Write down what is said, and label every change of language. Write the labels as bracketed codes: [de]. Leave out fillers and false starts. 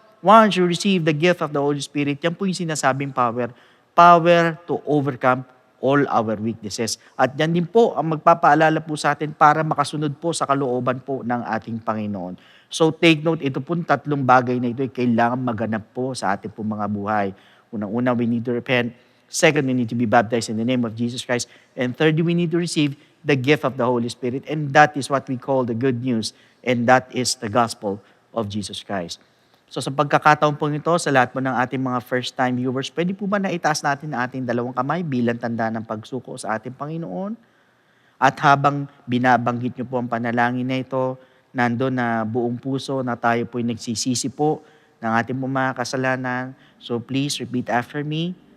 [en] Once you receive the gift of the Holy Spirit, [tl] yan po yung sinasabing power. [en] Power to overcome all our weaknesses. [tl] At yan din po ang magpapaalala po sa atin para makasunod po sa kalooban po ng ating Panginoon. [en] So take note, [tl] ito po tatlong bagay na ito ay kailangan maganap po sa ating po mga buhay. Unang-una, [en] we need to repent. Second, we need to be baptized in the name of Jesus Christ. And thirdly, we need to receive the gift of the Holy Spirit. And that is what we call the good news. And that is the gospel of Jesus Christ. [tl] So sa pagkakataon po ito, sa lahat po ng ating mga first-time viewers, pwede po ba na itaas natin ang ating dalawang kamay bilang tanda ng pagsuko sa ating Panginoon? At habang binabanggit niyo po ang panalangin na ito, nandun na buong puso na tayo po'y nagsisisi po ng ating mga kasalanan. [en] So please repeat after me.